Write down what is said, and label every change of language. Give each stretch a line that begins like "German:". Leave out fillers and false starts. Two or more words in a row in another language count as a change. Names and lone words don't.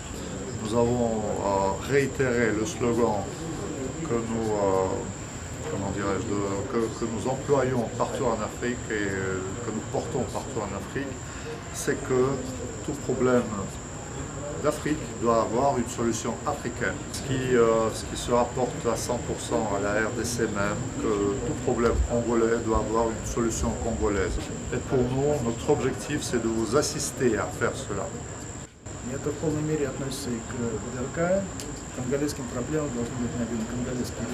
French: Nous avons réitéré le slogan que nous, que nous employons partout en Afrique et que nous portons partout en Afrique, c'est que tout problème d'Afrique doit avoir une solution africaine, ce qui se rapporte à 100% à la RDC même, que tout problème congolais doit avoir une solution congolaise. Et pour nous, notre objectif, c'est de vous assister à faire cela.
Russian: И это в полной мере относится и к ВДРК. Конголезским проблемам должны быть найдены конголезские